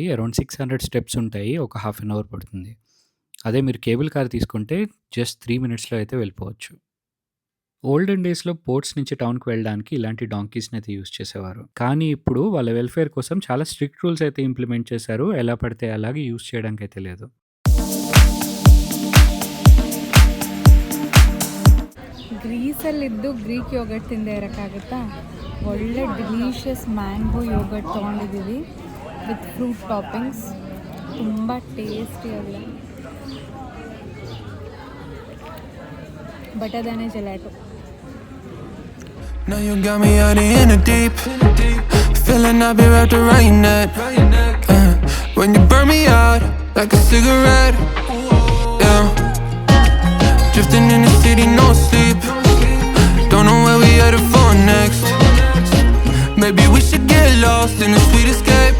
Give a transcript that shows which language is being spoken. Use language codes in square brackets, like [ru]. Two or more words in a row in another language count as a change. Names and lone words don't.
[en] around 600 steps [te] ఉంటాయి. ఒక [en] half an hour [te] పడుతుంది. అదే మీరు [en] cable car [te] తీసుకుంటే జస్ట్ [en] 3 minutes lo [te] అయితే వెళ్ళిపోవచ్చు. [en] olden days lo [te] పోర్ట్స్ నుంచి టౌన్‌కి వెళ్ళడానికి ఇలాంటి డాంకీస్‌ని అయితే యూజ్ చేసేవారు. కానీ ఇప్పుడు వాళ్ళ వెల్‌ఫేర్ కోసం చాలా [en] strict rules [te] అయితే ఇంప్లిమెంట్ చేశారు. ఎలా పడితే అలాగే యూజ్ చేయడానికైతే లేదు. [kn] ಗ್ರೀಸಲ್ಲಿದ್ದು [en] Greek yogurt [kn] ತಿಂದೇ ಇರೋಕ್ಕಾಗುತ್ತಾ? ಒಳ್ಳೆ [en] delicious mango yogurt [kn] ತೊಗೊಂಡಿದ್ದೀವಿ [en] with fruit toppings. [kn] ತುಂಬ ಟೇಸ್ಟಿಯಾಗಿದೆ. ಬಟರ್ದಾನೆ ಜೆಲಾಟೋ. [en] Now you got me out in the deep. Feeling I'll be wrapped around your neck. When you burn me out like a cigarette. Yeah. Drifting in the city, no sleep. Don't know where we headed for next. Maybe we should get lost in a sweet escape.